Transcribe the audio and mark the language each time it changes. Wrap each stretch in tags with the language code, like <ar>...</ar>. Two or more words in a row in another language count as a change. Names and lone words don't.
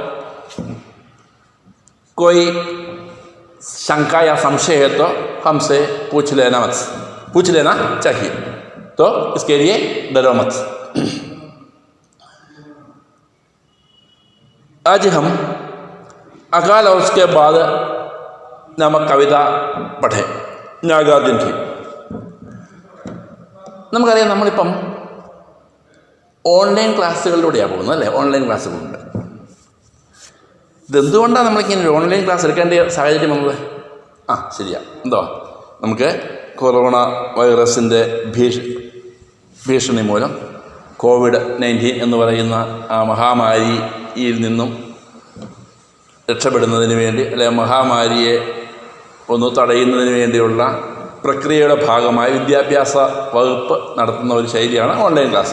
<hi>कोई शंका या संशय है तो हमसे पूछ लेना चाहिए, तो इसके लिए डरो मत। आज हम अकाल और उसके बाद नामक कविता പഠേ നാഗാർജുൻ की।</hi> <ml>നമുക്കറിയാം, നമ്മളിപ്പം ഓൺലൈൻ ക്ലാസ്സുകളിലൂടെയാണ് പോകുന്നത് അല്ലേ? ഓൺലൈൻ ക്ലാസ്സുകളുണ്ട്. ഇതെന്തുകൊണ്ടാണ് നമ്മളിങ്ങനെ ഒരു ഓൺലൈൻ ക്ലാസ് എടുക്കേണ്ട സാഹചര്യം വന്നത്? ശരിയാ, നമുക്ക് കൊറോണ വൈറസിൻ്റെ ഭീഷണി മൂലം COVID-19 എന്ന് പറയുന്ന ആ മഹാമാരിയിൽ നിന്നും രക്ഷപ്പെടുന്നതിന് വേണ്ടി, അല്ലെങ്കിൽ മഹാമാരിയെ ഒന്ന് തടയുന്നതിന് വേണ്ടിയുള്ള പ്രക്രിയയുടെ ഭാഗമായി വിദ്യാഭ്യാസ വകുപ്പ് നടത്തുന്ന ഒരു ശൈലിയാണ് ഓൺലൈൻ ക്ലാസ്സുകൾ.</ml>